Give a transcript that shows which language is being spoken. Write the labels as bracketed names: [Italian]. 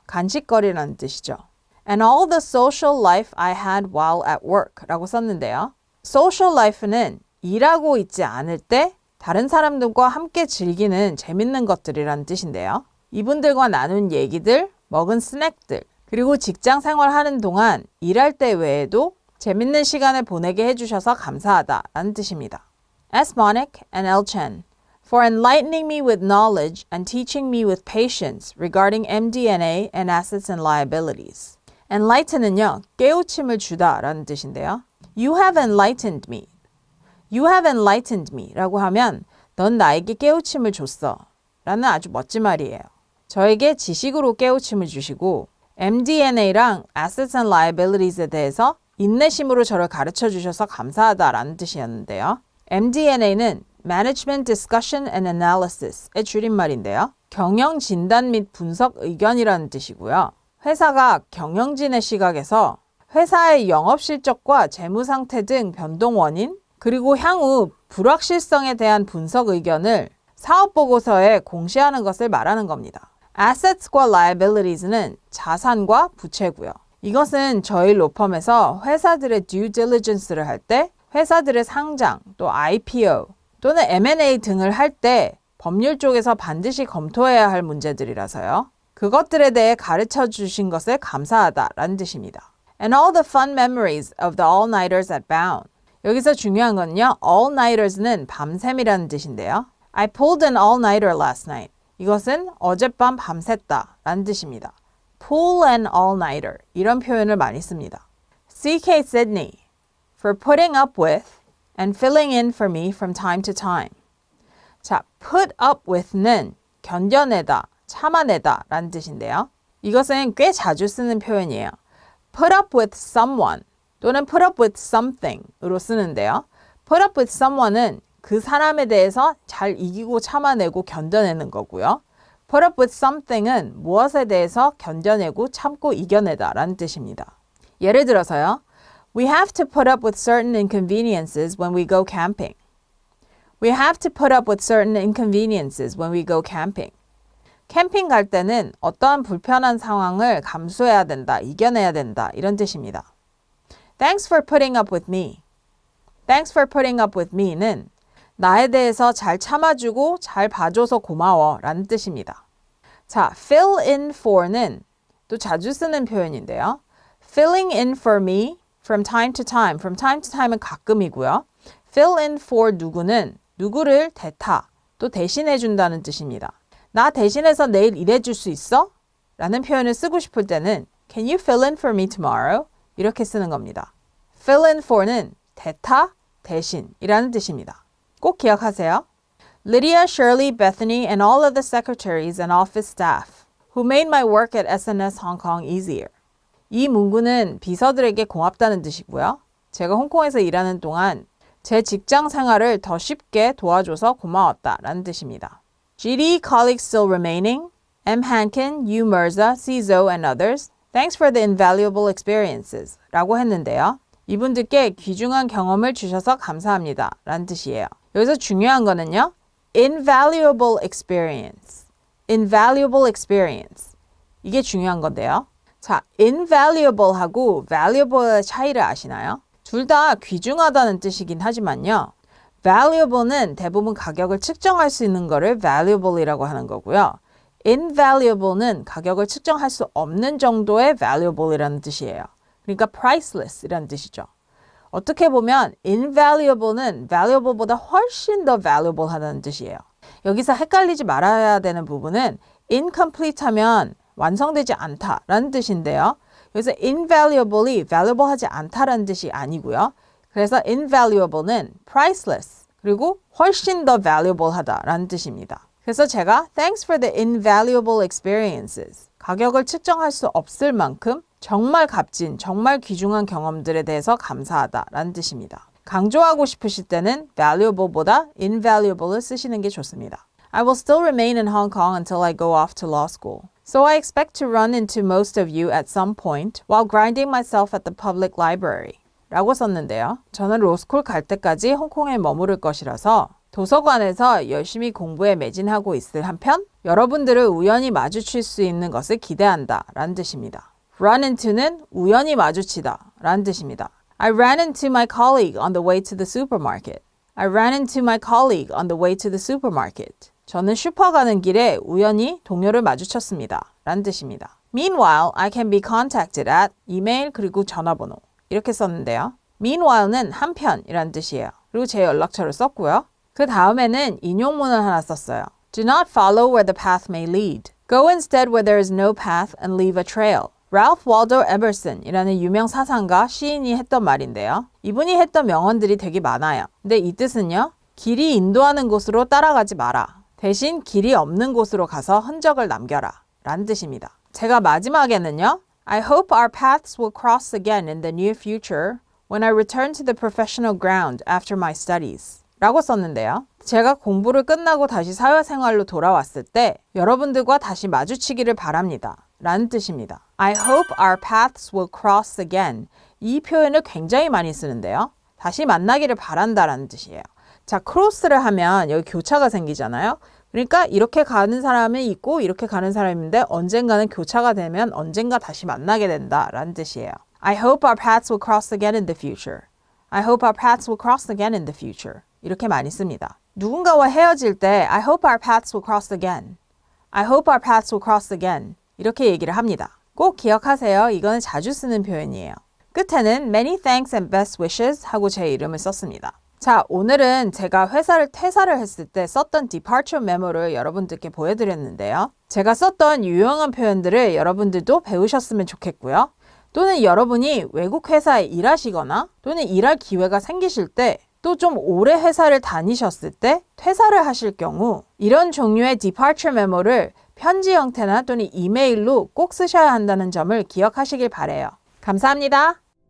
[Korean] 간식거리라는 뜻이죠. [English] And all the social life I had while at work [Korean] 라고 썼는데요. social life는 일하고 있지 않을 때 다른 사람들과 함께 즐기는 재밌는 것들이라는 뜻인데요. 이분들과 나눈 얘기들, 먹은 스낵들, 그리고 직장 생활하는 동안 일할 때 외에도 재밌는 시간을 보내게 해주셔서 감사하다라는 뜻입니다. [English] S. Monick and L. Chen for enlightening me with knowledge and teaching me with patience regarding MD&A and assets and liabilities. [Korean] Enlighten은요, 깨우침을 주다라는 뜻인데요. [English] You have enlightened me. You have enlightened me [Korean] 라고 하면 넌 나에게 깨우침을 줬어 라는 아주 멋진 말이에요. 저에게 지식으로 깨우침을 주시고 MD&A랑 Assets and Liabilities에 대해서 인내심으로 저를 가르쳐 주셔서 감사하다라는 뜻이었는데요. MD&A는 Management Discussion and Analysis의 줄임말인데요. 경영 진단 및 분석 의견이라는 뜻이고요. 회사가 경영진의 시각에서 회사의 영업 실적과 재무 상태 등 변동 원인, 그리고 향후 불확실성에 대한 분석 의견을 사업 보고서에 공시하는 것을 말하는 겁니다. Assets과 Liabilities는 자산과 부채고요. 이것은 저희 로펌에서 회사들의 due diligence를 할 때 회사들의 상장, 또 IPO, 또는 M&A 등을 할 때 법률 쪽에서 반드시 검토해야 할 문제들이라서요. 그것들에 대해 가르쳐 주신 것을 감사하다라는 뜻입니다. [English] And all the fun memories of the all-nighters at Bound. [Korean] 여기서 중요한 건요. all-nighters는 밤샘이라는 뜻인데요. [English] I pulled an all-nighter last night. [Korean] 이것은 어젯밤 밤샜다 라는 뜻입니다. [English] pull an all-nighter [Korean] 이런 표현을 많이 씁니다. [English] C.K. Sidney for putting up with and filling in for me from time to time. [Korean] 자, put up with는 견뎌내다, 참아내다 라는 뜻인데요. 이것은 꽤 자주 쓰는 표현이에요. put up with someone 또는 put up with something으로 쓰는데요. put up with someone은 그 사람에 대해서 잘 이기고 참아내고 견뎌내는 거고요. put up with something은 무엇에 대해서 견뎌내고 참고 이겨내다 라는 뜻입니다. 예를 들어서요. [English] We have to put up with certain inconveniences when we go camping. We have to put up with certain inconveniences when we go camping. [Korean] 캠핑 갈 때는 어떠한 불편한 상황을 감수해야 된다, 이겨내야 된다 이런 뜻입니다. [English] Thanks for putting up with me. Thanks for putting up with me [Korean] 는 나에 대해서 잘 참아주고 잘 봐줘서 고마워 라는 뜻입니다. 자, fill in for는 또 자주 쓰는 표현인데요. [English] filling in for me from time to time. from time to time은 [Korean] 가끔이고요. fill in for 누구는 누구를 대타, 또 대신해 준다는 뜻입니다. 나 대신해서 내일 일해줄 수 있어? 라는 표현을 쓰고 싶을 때는 [English] Can you fill in for me tomorrow? [Korean] 이렇게 쓰는 겁니다. fill in for는 대타, 대신이라는 뜻입니다. 꼭 기억하세요. [English] Lydia, Shirley, Bethany, and all of the secretaries and office staff who made my work at SNS Hong Kong easier. [Korean] 이 문구는 비서들에게 고맙다는 뜻이고요. 제가 홍콩에서 일하는 동안 제 직장 생활을 더 쉽게 도와줘서 고마웠다라는 뜻입니다. [English] GD colleagues still remaining, M. Hankin, U. Mirza, C. Zhou, and others, thanks for the invaluable experiences [Korean] 라고 했는데요. 이분들께 귀중한 경험을 주셔서 감사합니다 라는 뜻이에요. 여기서 중요한 거는요. [English] invaluable experience. invaluable experience. [Korean] 이게 중요한 건데요. 자, invaluable하고 valuable의 차이를 아시나요? 둘 다 귀중하다는 뜻이긴 하지만요. valuable는 대부분 가격을 측정할 수 있는 거를 valuable이라고 하는 거고요. invaluable는 가격을 측정할 수 없는 정도의 valuable이라는 뜻이에요. 그러니까 priceless이라는 뜻이죠. 어떻게 보면 invaluable는 valuable보다 훨씬 더 valuable 하다는 뜻이에요. 여기서 헷갈리지 말아야 되는 부분은 incomplete 하면 완성되지 않다라는 뜻인데요. 여기서 invaluable이 valuable 하지 않다라는 뜻이 아니고요. 그래서 invaluable는 priceless 그리고 훨씬 더 valuable 하다라는 뜻입니다. 그래서 제가 [English] thanks for the invaluable experiences [Korean] 가격을 측정할 수 없을 만큼 정말 값진, 정말 귀중한 경험들에 대해서 감사하다라는 뜻입니다. 강조하고 싶으실 때는 valuable보다 invaluable을 쓰시는 게 좋습니다. [English] I will still remain in Hong Kong until I go off to law school. So I expect to run into most of you at some point while grinding myself at the public library. [Korean] 라고 썼는데요. 저는 로스쿨 갈 때까지 홍콩에 머무를 것이라서 도서관에서 열심히 공부에 매진하고 있을 한편 여러분들을 우연히 마주칠 수 있는 것을 기대한다 라는 뜻입니다. Run into는 우연히 마주치다 라는 뜻입니다. [English] I ran into my colleague on the way to the supermarket. I ran into my colleague on the way to the supermarket. [Korean] 저는 슈퍼 가는 길에 우연히 동료를 마주쳤습니다. 라는 뜻입니다. [English] Meanwhile, I can be contacted at [Korean] 이메일 그리고 전화번호 이렇게 썼는데요. Meanwhile는 한편이라는 뜻이에요. 그리고 제 연락처를 썼고요. 그 다음에는 인용문을 하나 썼어요. [English] Do not follow where the path may lead. Go instead where there is no path and leave a trail. [Korean] Ralph Waldo Emerson이라는 유명 사상가 시인이 했던 말인데요. 이분이 했던 명언들이 되게 많아요. 근데 이 뜻은요. 길이 인도하는 곳으로 따라가지 마라. 대신 길이 없는 곳으로 가서 흔적을 남겨라. 라는 뜻입니다. 제가 마지막에는요. [English] I hope our paths will cross again in the near future when I return to the professional ground after my studies. [Korean] 라고 썼는데요. 제가 공부를 끝나고 다시 사회생활로 돌아왔을 때 여러분들과 다시 마주치기를 바랍니다. 라는 뜻입니다. [English] I hope our paths will cross again. [Korean] 이 표현을 굉장히 많이 쓰는데요. 다시 만나기를 바란다라는 뜻이에요. 자, 크로스를 하면 여기 교차가 생기잖아요. 그러니까 이렇게 가는 사람이 있고 이렇게 가는 사람이 있는데 언젠가는 교차가 되면 언젠가 다시 만나게 된다라는 뜻이에요. [English] I hope our paths will cross again in the future. I hope our paths will cross again in the future. [Korean] 이렇게 많이 씁니다. 누군가와 헤어질 때 [English] I hope our paths will cross again. I hope our paths will cross again. [Korean] 이렇게 얘기를 합니다. 꼭 기억하세요. 이거는 자주 쓰는 표현이에요. [English] 끝에는 many thanks and best wishes [Korean] 하고 제 이름을 썼습니다. 자, 오늘은 제가 회사를 퇴사를 했을 때 썼던 departure memo를 여러분들께 보여드렸는데요. 제가 썼던 유용한 표현들을 여러분들도 배우셨으면 좋겠고요. 또는 여러분이 외국 회사에 일하시거나 또는 일할 기회가 생기실 때 또 좀 오래 회사를 다니셨을 때 퇴사를 하실 경우 이런 종류의 departure memo를 편지 형태나 또는 이메일로 꼭 쓰셔야 한다는 점을 기억하시길 바라요. 감사합니다.